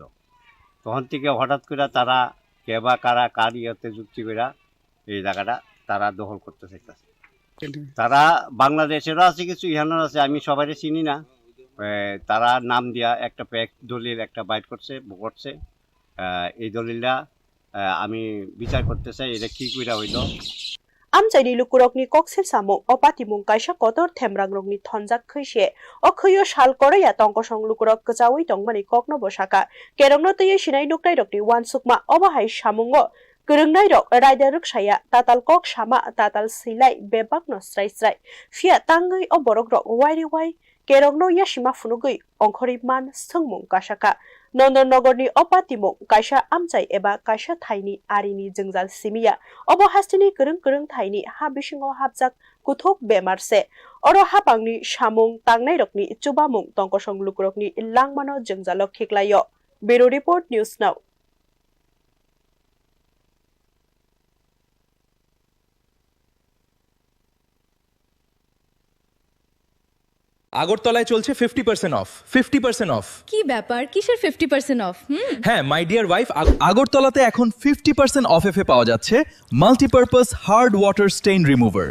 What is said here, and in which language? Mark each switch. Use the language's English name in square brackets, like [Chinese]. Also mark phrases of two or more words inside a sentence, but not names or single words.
[Bangla] তখন থেকে হঠাৎ করে তারা কে বা কারা কার ইয়েতে যুক্তি করে এই জায়গাটা তারা দখল করতে চাইতেছে। তারা বাংলাদেশেরও আছে কিছু, ইহানের আছে, আমি সবাই চিনি না। তারা নাম দিয়া একটা প্যাক দলিল একটা বাইট করছে। এই দলিলটা আমি বিচার করতে চাই, এটা কি কইরা হইলো। [Kok Borok] আমচাইনি लुकुरकनि कक्सेल सामुं अपातिमुं काइसा कतर थेमरांग्रंनि थनजाक खैसे अखैयो साल करैया तंकसं लुकुरक गजावै तंगमानि ककनो बसाका केरंनो तैयै सिनाय नुक्राइरकनि वानसुकमा अबाहाय सामुंगो गोरोंनायरक रायदा रक्साया ताताल कक सामा ताताल सैलाय बेबाकनो स्राय फिया तांगै अबरकरक वाइरे वाइ केरंनो यासिमा फुनुगै अंखरि मान सोंमुं कासाका नन्दननगरनि अपातिमुं काइसा आमचाइ एबा काइसा थाइनि आरिनि जोंजाल सिमिया अब हास्तिनि गोरों थाइनि हा बिसिङाव हाबजाक कुथुक बेमारसे अर हापांनि सामुं तांनायरकनि चुबामुं तंकसं लुकुरकनि लांमानो जोंजाल खेक्लायो। [English] Bureau report News Now. [Bangla] আগরতলায় চলছে 50% অফ। 50% অফ কি ব্যাপার, কিসের 50% অফ? হ্যাঁ [English] My dear wife, [Bangla] আগরতলাতে এখন 50% অফ এ পাওয়া যাচ্ছে [English] multipurpose hard water stain remover.